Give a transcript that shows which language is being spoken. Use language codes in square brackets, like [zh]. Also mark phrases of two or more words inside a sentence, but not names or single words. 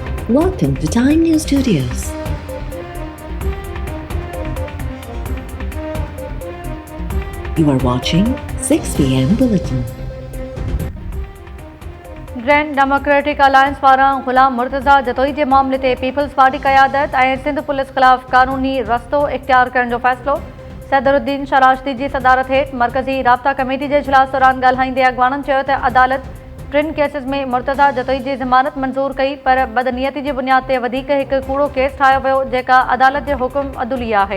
[en] Welcome to Time News Studios. You are watching 6 p.m. Bulletin. [sd] ग्रैंड डेमोक्रेटिक अलायंस पारां गुलाम मुर्तज़ा जतोई जे मामले ते पीपल्स पार्टी क़यादत ऐं सिंध पुलिस ख़िलाफ़ क़ानूनी रस्तो इख्तियार करण जो फ़ैसिलो। सदरुद्दीन शराशती जी सदारत हेठि मरकज़ी राब्ता कमेटी जे इजलास दौरान ॻाल्हाईंदे अॻवाननि चयो त अदालत टिनि केसिस में मुर्तज़ा जतोई जी ज़मानत मंज़ूर कई, पर बदनियती जी बुनियाद ते वधीक हिकु कूड़ो केस ठाहियो वियो जेका अदालत जे हुकुम अदुली आहे।